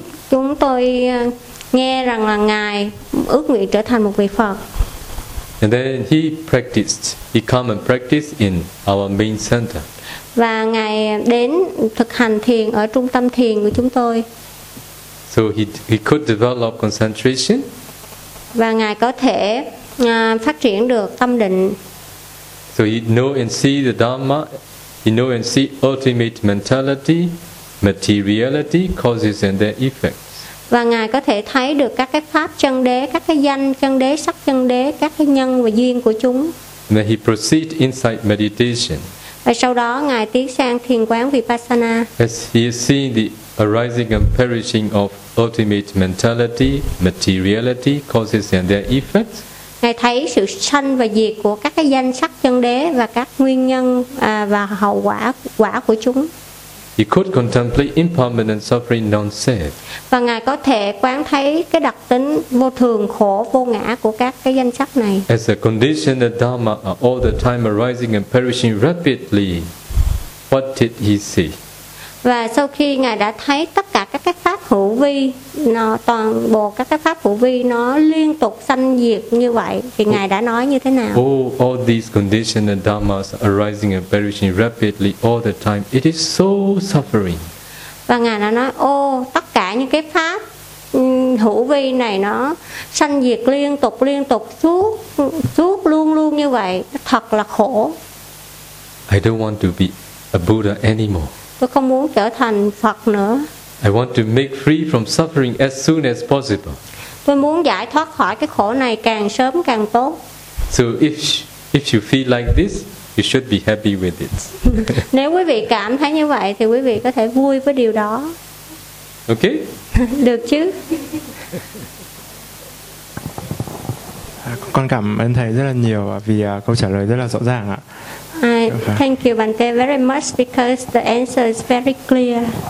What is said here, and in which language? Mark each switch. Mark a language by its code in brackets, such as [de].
[vi] Chúng tôi nghe rằng là ngài ước nguyện trở thành một vị Phật. [en] And then he practiced. He come and practiced in our main center. [vi] Và ngài đến thực hành thiền ở trung tâm thiền của chúng tôi. [en] So he could develop concentration. [vi] Và ngài có thể phát triển được tâm định. [en] So he know and see the Dharma. He know and see ultimate mentality, materiality, causes and their effects. [vi] Và ngài có thể thấy được các cái pháp chân đế, các cái danh chân đế, sắc chân đế, các cái nhân và duyên của chúng. [en] And then he proceed inside meditation. [vi] Và sau đó ngài tiến sang thiền quán vipassana. [en] As he is seeing the arising and perishing of ultimate mentality, materiality, causes and their effects. [vi] Ngài thấy sự sanh và diệt của các cái danh sắc chân đế và các nguyên nhân và hậu quả của chúng. [en] He could contemplate impermanent suffering non-self. [vi] Và ngài có thể quán thấy cái đặc tính vô thường, khổ, vô ngã của các cái danh sắc này. [en] As the conditioned dharma are all the time arising and perishing rapidly, what did he see? [vi] Và sau khi ngài đã thấy tất cả các cái pháp hữu vi, nó toàn bộ các cái pháp hữu vi nó liên tục sanh diệt như vậy thì ngài đã nói như thế nào? [en] Oh, all these conditions and dharmas arising and perishing rapidly all the time. It is so suffering. [vi] Và ngài đã nói, tất cả những cái pháp hữu vi này nó sanh diệt liên tục suốt luôn luôn như vậy, thật là khổ. [en] I don't want to be a Buddha anymore. [vi] Tôi không muốn trở thành Phật nữa. [en] I want to make free from suffering as soon as possible. [vi] Tôi muốn giải thoát khỏi cái khổ này càng sớm càng tốt. [en] So if you feel like this, you should be happy with it. [vi] Nếu quý vị cảm thấy như vậy thì quý vị có thể vui với điều đó. [en] Okay? [vi] Được chứ? Con cảm ơn thầy rất là nhiều vì câu trả lời rất là rõ ràng ạ. [en] I thank you Bante very much because the answer is very clear.